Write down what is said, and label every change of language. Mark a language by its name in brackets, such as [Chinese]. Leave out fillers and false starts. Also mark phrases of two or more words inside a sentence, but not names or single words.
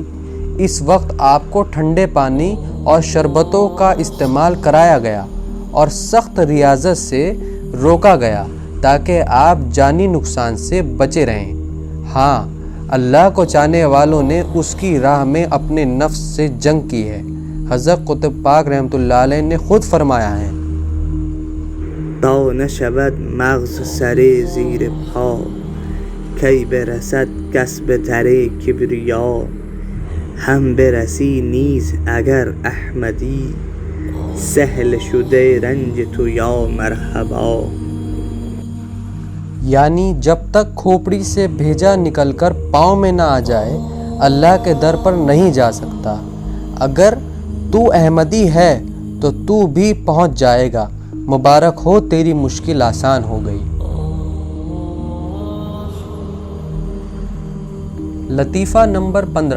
[Urdu] اس وقت آپ کو ٹھنڈے پانی اور شربتوں کا استعمال کرایا گیا اور سخت ریاضت سے روکا گیا تاکہ آپ جانی نقصان سے بچے رہیں۔ ہاں، اللہ کو چاہنے والوں نے اس کی راہ میں اپنے نفس سے جنگ کی ہے۔ حضرت قطب پاک رحمۃ اللہ علیہ نے خود فرمایا ہے، [Persian] تا نشود مغز سر زیر پا، کی برسد کس به تر کبریا، هم برسی نیز اگر احمدی، سهل شده رنج تو یا مرحبا. [Urdu] یعنی جب تک کھوپڑی سے بھیجا نکل کر پاؤں میں نہ آ جائے اللہ کے در پر نہیں جا سکتا. اگر تو احمدی ہے تو تو بھی پہنچ جائے گا. مبارک ہو تیری مشکل آسان ہو گئی. لطیفہ نمبر 15.